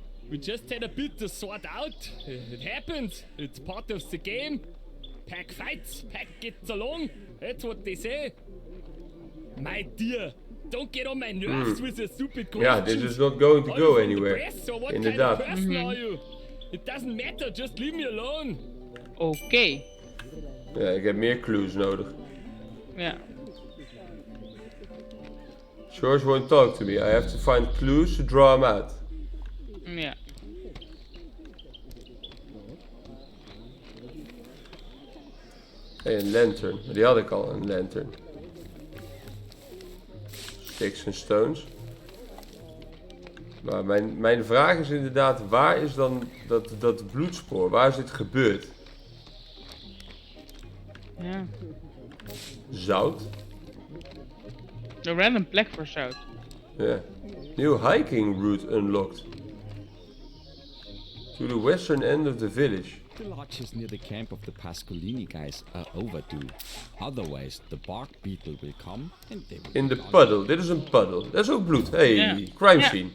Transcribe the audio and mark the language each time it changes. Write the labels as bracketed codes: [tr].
[en] We just had a bit to sort out. It happens. It's part of the game. Pack fights, pack gets along. That's what they say. My dear, don't get on my nerves with your stupid questions. Yeah, this is not going to go anywhere. [nl] Inderdaad. [en] Kind of person are you? It doesn't matter, just leave me alone. [nl] Oké. Ja, ik heb meer clues nodig. Ja. [en] George won't talk to me. I have to find clues to draw him out. [nl] Ja. Hey, een lantern. Die had ik al, een lantern. [en] Sticks and stones. [nl] Maar mijn vraag is inderdaad, waar is dan dat bloedspoor? Waar is dit gebeurd? Ja. Zout? Een random plek voor zout. Ja. [en] New hiking route unlocked. To the western end of the village. The lodges near the camp of the Pascolini guys are overdue. Otherwise, the bark beetle will come and they will... [nl] In de puddle. Dit is een puddle. Dat is ook bloed. Hey, crime scene.